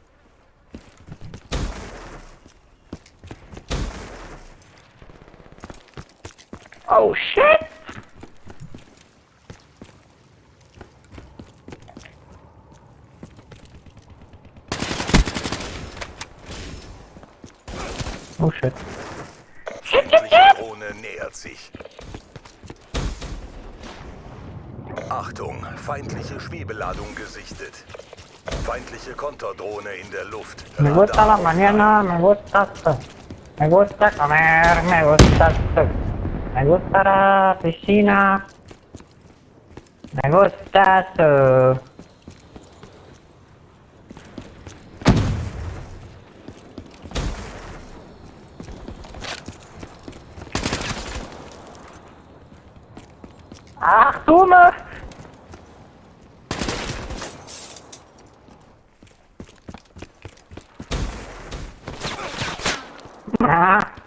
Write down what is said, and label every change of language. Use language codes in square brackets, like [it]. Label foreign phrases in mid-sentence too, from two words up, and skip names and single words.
[en] Oh shit! Oh shit. [de] Feindliche Drohne nähert sich. Achtung, feindliche Schwebeladung gesichtet. Feindliche Konterdrohne in der Luft. [es] Me gusta la mañana, me gusta esto. Me gusta comer, me gusta esto. Me gusta la piscina. Me gusta esto. [de] Ach du mal! Ah.